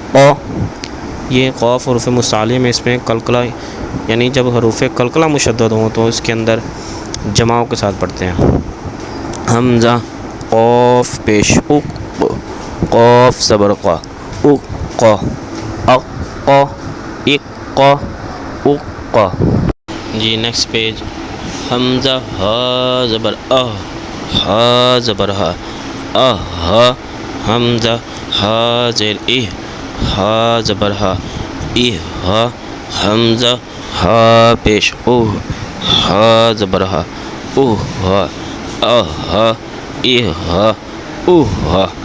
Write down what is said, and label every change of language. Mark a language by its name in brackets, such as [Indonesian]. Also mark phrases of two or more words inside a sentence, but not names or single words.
[Urdu] یہ قاف حروف مستعلیہ میں اس میں قلقلہ، یعنی جب حروف قلقلہ مشدد ہوں تو اس کے اندر جماؤں کے ساتھ پڑھتے ہیں۔ حمزہ قاف پیش اق، قاف زبر کا، اق، اق، اق، اق۔ جی نیکسٹ پیج، حمزہ ہا زبر اہ، ہا زبر ہا، اہ، حمزہ ہا زیر اہ، ہا زبر ہا، اہ، حمزہ ہا پیش اوہ، ہا زبر ہا، اوہ، اہ، اہ، اوہ،